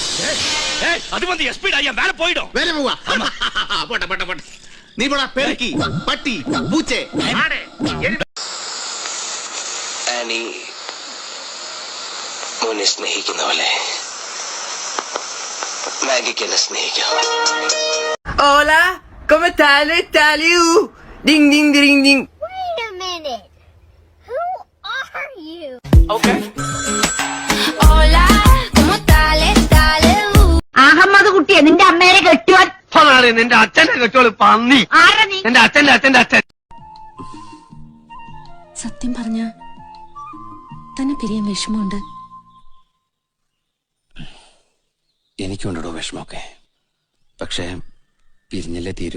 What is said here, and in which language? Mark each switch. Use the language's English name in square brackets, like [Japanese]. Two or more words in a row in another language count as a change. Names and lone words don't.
[Malayalam] അത് മതി, വേറെ പോയിടോ. വേറെ പോവാ. പോട്ടെ പോട്ടെ പോട്ടെ. നീ പോടാ പെരുക്കി, പട്ടി, പൂച്ചേ. ആനി മോനെ സ്നേഹിക്കുന്ന പോലെ മാഗിക്ക് എന്നെ സ്നേഹിക്കാം. [Spanish] Hola, ¿cómo estás? Taliu. Ding ding ding ding. [English] Wait a minute. Who are you? Okay. [Spanish] Hola, ¿cómo estás? [Malayalam] അഹമ്മദ് കുട്ടിയെ നിന്റെ അമ്മേനെ കെട്ടുവാൻ. നിന്റെ അച്ഛനെ കെട്ടോളൂ പന്നി. ആരാ നീ? എന്റെ അച്ഛന്റെ അച്ഛൻ. സത്യം പറഞ്ഞ തന്നെ പിരിയാൻ വിഷമമുണ്ട്. എനിക്കുണ്ടോ വിഷമമൊക്കെ, പക്ഷേ പിരിഞ്ഞല്ലേ തീരൂ.